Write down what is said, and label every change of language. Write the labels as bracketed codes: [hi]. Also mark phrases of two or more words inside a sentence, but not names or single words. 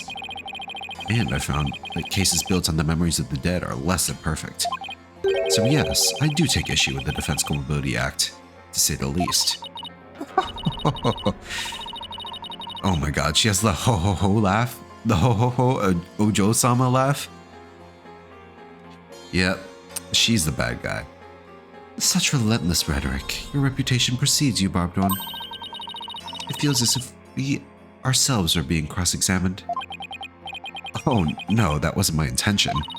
[en] And I found that cases built on the memories of the dead are less than perfect. So yes, I do take issue with the Defense Culpability Act, to say the least. Oh my god, she has the ho-ho-ho laugh? The ho-ho-ho Ojo-sama laugh? Yep, she's the bad guy. Such relentless rhetoric. Your reputation precedes you, Barbed One. It feels as if we ourselves are being cross-examined. Oh no, that wasn't my intention.